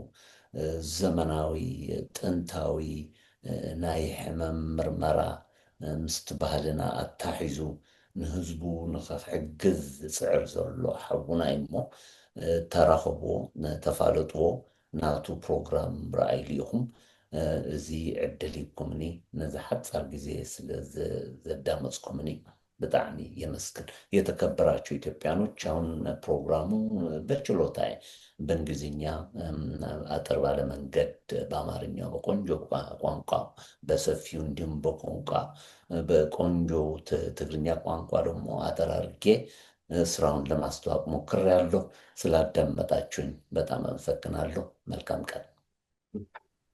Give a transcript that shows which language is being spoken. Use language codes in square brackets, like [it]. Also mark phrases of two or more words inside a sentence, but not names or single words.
[ti] ዘመናዊ ጥንታዊ ናይ ሕመም ምርመራ ምስቲ ባህልና ኣታሒዙ ንህዝቡ ንኽሕግዝ ዝፅዕር ዘሎ ሓውና እሞ ተራኸብዎ ተፋለጥዎ ናቱ ፕሮግራም ረኣይሉ ኢኹም እዚ ዕድል ይኩምኒ ነዚ ሓፃር ግዜ ስለ ዘዳመፅኩምኒ ብጣዕሚ የመስግን። [am] የተከበራችሁ ኢትዮጵያኖች አሁን ፕሮግራሙ በችሎታዬ በእንግሊዝኛ አጠር ባለ መንገድ በአማርኛ በቆንጆ ቋንቋ በሰፊው እንዲሁም በቆንጆ ትግርኛ ቋንቋ ደግሞ አጠር አድርጌ ስራውን ለማስተዋወቅ ሞክሬያለሁ። ስላዳመጣችሁኝ በጣም አመሰግናለሁ። መልካም ቀን።